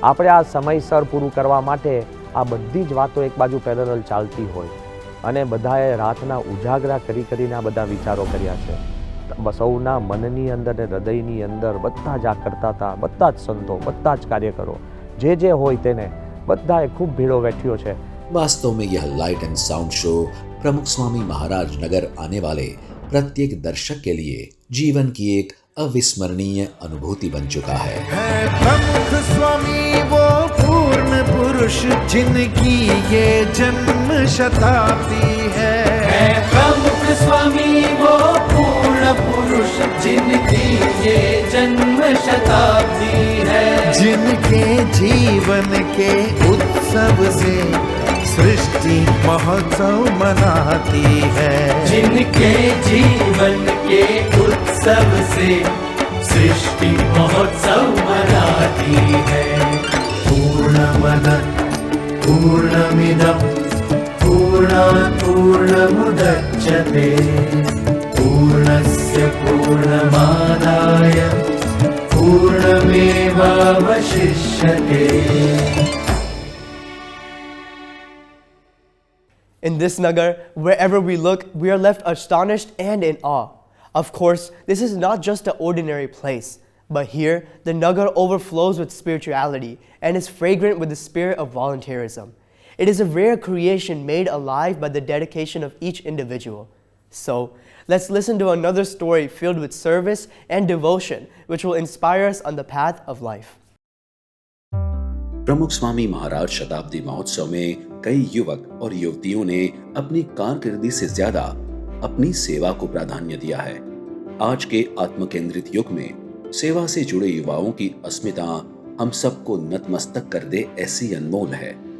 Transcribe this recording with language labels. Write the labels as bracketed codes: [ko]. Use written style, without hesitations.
[gu] આપણે આ સમયસર પૂરું કરવા માટે આ બધી જ વાતો એક બાજુ પેરેલલ ચાલતી હોય અને બધાએ રાતના ઉજાગરા કરીને આ બધા વિચારો કર્યા છે। સૌના મનની અંદર ને હૃદયની અંદર બધા જ આ કરતા હતા, બધા જ સંતો, બધા જ કાર્યકરો જે હોય તેને બધાએ ખૂબ ભીડો વેઠ્યો છે। [hi] वास्तव में यह लाइट एंड साउंड शो प्रमुख स्वामी महाराज नगर आने वाले प्रत्येक दर्शक के लिए जीवन की एक अविस्मरणीय अनुभूति बन चुका है। प्रमुख स्वामी वो पूर्ण पुरुष जिनकी ये जन्म शताब्दी है। प्रमुख स्वामी वो पूर्ण पुरुष जिनकी ये जन्म शताब्दी है। जिनके जीवन के उत्सव से सृष्टि महोत्सव मनाती है। जिनके जीवन के उत्सव से सृष्टि महोत्सव मनाती है। [sa] पूर्णमद पूर्णमिदं पूर्णात् पूर्णमुदच्यते पूर्णस्य पूर्णमादाय पूर्णमेवावशिष्यते। [en] In this Nagar, wherever we look, we are left astonished and in awe. Of course, this is not just an ordinary place, but here the Nagar overflows with spirituality and is fragrant with the spirit of volunteerism. It is a rare creation made alive by the dedication of each individual. So, let's listen to another story filled with service and devotion, which will inspire us on the path of life. [hi] प्रमुख स्वामी महाराज शताब्दी महोत्सव में कई युवक और युवतियों ने अपनी कारकिर्दी से ज्यादा अपनी सेवा को प्राधान्य दिया है। आज के आत्मकेंद्रित युग में सेवा से जुड़े युवाओं की अस्मिता हम सबको नतमस्तक कर दे ऐसी अनमोल है।